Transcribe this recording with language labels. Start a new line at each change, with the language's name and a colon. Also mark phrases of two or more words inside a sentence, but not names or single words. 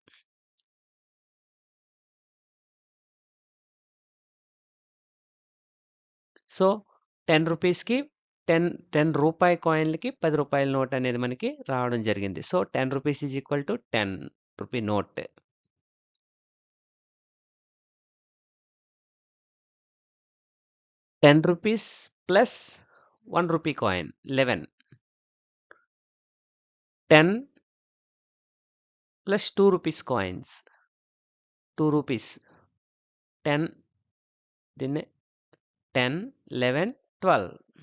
Telugu: సో 10 రూపీస్కి 10 రూపాయి కాయిన్లకి 10 రూపాయల నోట్ అనేది మనకి రావడం జరిగింది.
English: So 10 rupees is equal to 10 rupee note. 10 rupees plus 1 rupee coin, 11. 10 plus 2 rupees coins, 2 rupees.
Telugu: 10, దీన్నే 10, 11, 12.